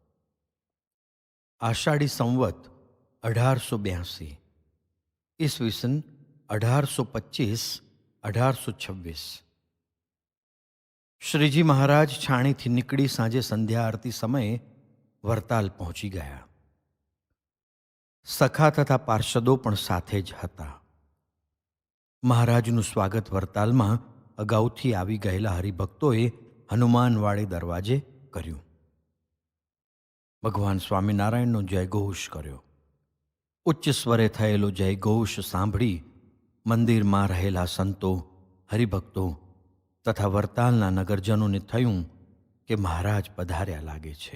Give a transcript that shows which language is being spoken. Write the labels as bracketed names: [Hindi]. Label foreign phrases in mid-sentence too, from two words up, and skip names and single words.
[Gujarati] આષાઢી સંવત 1882 ઈસ્વીસન 1825-1826। શ્રીજી મહારાજ છાણી થી નીકળી સાંજે સંધ્યા આરતી સમય વરતાલ પહોંચી ગયા। સખા તથા પાર્ષદો પણ સાથે જ હતા। महाराजનું સ્વાગત વરતાલમાં અગાઉથી આવી ગયેલા હરિભક્તોએ હનુમાનવાડે દરવાજે કર્યું. ભગવાન સ્વામિનારાયણનો જયઘોષ કર્યો. ઉચ્ચ સ્વરે થયેલો જયઘોષ સાંભળી મંદિરમાં રહેલા સંતો, હરિભક્તો તથા વરતાલના નગરજનોને થયું કે મહારાજ પધાર્યા લાગે છે.